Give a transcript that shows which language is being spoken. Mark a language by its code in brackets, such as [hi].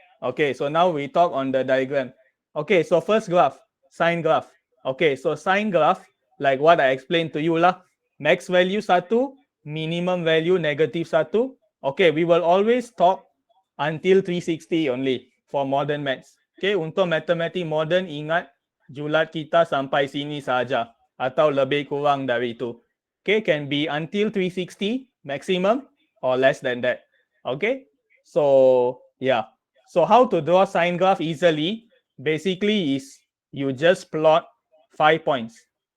[en] Okay, so now we talk on the diagram. Okay, so first graph, sine graph. Okay, so sine graph, like what I explained to you lah. Max value 1, minimum value negative 1. Okay, we will always talk until 360 only for modern maths. [ms] Okay, untuk matematik modern ingat julat kita sampai sini saja atau lebih kurang dari itu. [en] Okay, can be until 360 maximum or less than that. Okay, so yeah. So how to draw sine graph easily? Basically is you just plot 5 points.